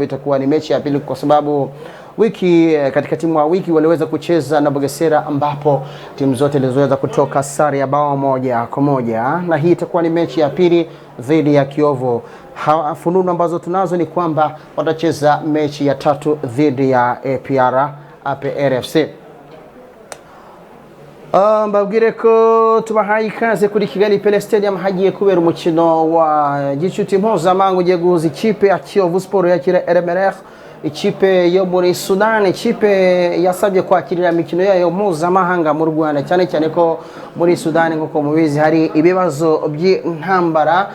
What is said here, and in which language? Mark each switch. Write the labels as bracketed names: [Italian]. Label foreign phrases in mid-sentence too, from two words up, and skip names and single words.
[Swahili] Itakuwa ni mechi ya pili kwa sababu katikati mwa wiki waliweza kucheza na Bugesera ambapo timu zote ziliweza kutoka sare ya bao 1-1, na hii itakuwa ni mechi ya pili dhidi ya KIYOVU. Fununu ambazo tunazo ni kwamba watacheza mechi ya tatu dhidi ya APRFC. [Kinyarwanda] Mbabwire ko tubahaye ikaze kuri Kigali Pele Stadium hagiye kubera umukino wa gicuti mpuzamahanga ugiye guhuza ikipe ya KIYOVU Sport yakira Merreikh, ikipe yo muri Sudan, ikipe yasabye kwakirira imikino yayo mpuzamahanga mu Rwanda, cyane ko muri Sudan nk'uko mubizi hari ibibazo by'intambara.